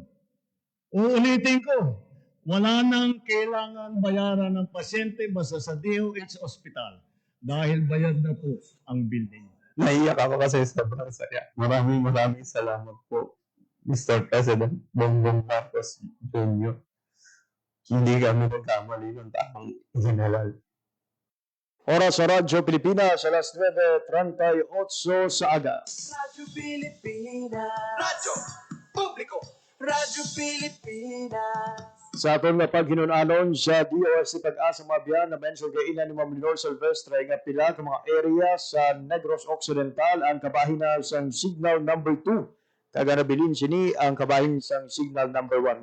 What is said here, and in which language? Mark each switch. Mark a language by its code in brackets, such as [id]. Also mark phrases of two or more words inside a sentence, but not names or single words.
[tl] Uulitin ko, wala nang kailangan bayaran ng pasyente basta sa DOH Hospital dahil bayad na po ang bill ninyo. Naiyak ako kasi sobrang saya. Maraming salamat po, Mr. President Bongbong Marcos Jr. Hindi kami nagkamali ng tamang general. [hil] Oras sa Radyo Pilipinas, alas 9:38 sa aga. Radyo Pilipinas. Radyo Publiko. Radyo Pilipinas. Sa atong paghinunanon sa DOST Pag-asa Mabiyan na mention kay ina ni Ma'am Lenore Silvestre nga pila ka mga area sa Negros Occidental ang kabahin na sang [en] signal number 2 [hil] kaga nabilin sini ang kabahin sang [en] signal number 1.